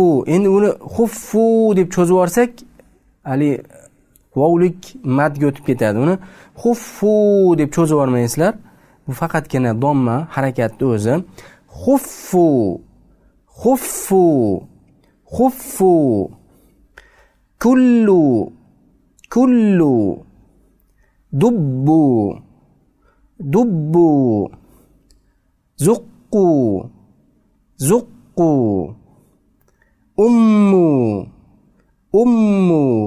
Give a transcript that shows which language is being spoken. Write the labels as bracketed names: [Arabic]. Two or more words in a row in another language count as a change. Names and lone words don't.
[Uzbek] Endi uni xuffu deb cho'zib yuborsak, hali vovlik madga o'tib ketadi. Uni xuffu deb cho'zib yubormaysizlar. Bu faqatgina domma harakatni o'zi. [Arabic] خُفُّ، خُفُّ، خُفُّ, كُلُّ، كُلُّ، دُبُّ، دُبُّ, زُقُّ، زُقُّ، أُمُّ، أُمُّ,